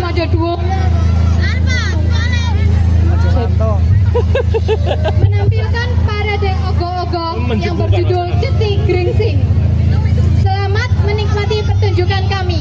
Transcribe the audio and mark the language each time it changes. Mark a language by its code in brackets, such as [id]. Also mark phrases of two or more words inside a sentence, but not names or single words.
[id] Duo menampilkan parade ogo-ogo yang berjudul Ceti Gringsing. Selamat menikmati pertunjukan kami.